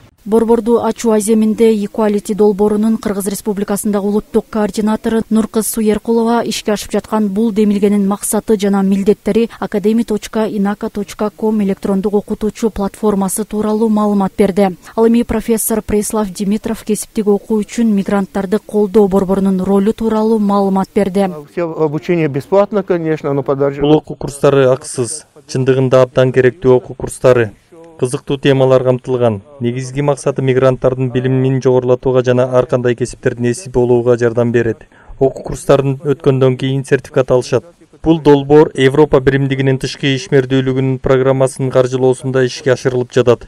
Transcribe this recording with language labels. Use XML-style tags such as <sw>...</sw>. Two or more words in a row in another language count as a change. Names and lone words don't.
<ky>Борборду ачуу аземинде Equality долбоорунун Кыргыз Республикасындагы улуттук координатору Нуркыз Суеркулова ишке ашып жаткан бул демилгенин максаты жана милдеттери academy.inaka.com электрондук окутуучу платформасы тууралуу маалымат берди. Ал эми профессор Преслав Димитров кесиптик окуу үчүн мигранттарды колдоо борборунун ролу тууралуу маалымат берди.</ky> <ru>Обучение бесплатно, конечно, но подожди.</ru> <ky>Бул окуу курстары акысыз, чындыгында абдан керектүү окуу курстары. Кызыктуу темалар камтылган. Негизги максаты мигранттардын билимин жогорулатууга жана ар кандай кесиптердин ээси болууга жардам берет. Окуу курстарын өткөндөн кийин сертификат алышат. Бул долбоор Европа биримдигинин тышкы ишмердүүлүгүнүн программасынын каржылоосунда ишке ашырылып жатат.</ky>